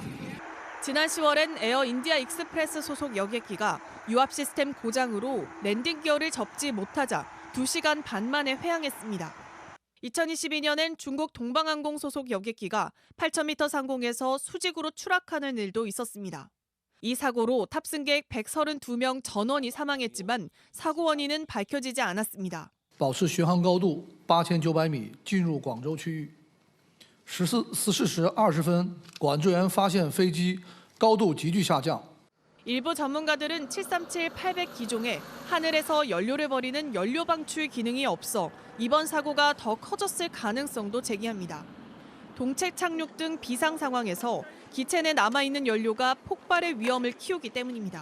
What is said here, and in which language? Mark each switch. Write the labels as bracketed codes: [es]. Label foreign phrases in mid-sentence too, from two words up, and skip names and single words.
[ko] 지난 10월엔 에어 인디아 익스프레스 소속 여객기가 유압 시스템 고장으로 랜딩 기어를 접지 못하자 2시간 반 만에 회항했습니다. 2022년엔 중국 동방항공 소속 여객기가 8,000m 상공에서 수직으로 추락하는 일도 있었습니다. 이 사고로 탑승객 132명 전원이 사망했지만 사고 원인은 밝혀지지 않았습니다. [zh] 保持巡航高度8900米，进入广州区域。14时20分，管制员发现飞机高度急剧下降。 [ko] 일부 전문가들은 737-800 기종에 하늘에서 연료를 버리는 연료 방출 기능이 없어 이번 사고가 더 커졌을 가능성도 제기합니다. 동체 착륙 등 비상 상황에서 기체 내 남아있는 연료가 폭발의 위험을 키우기 때문입니다.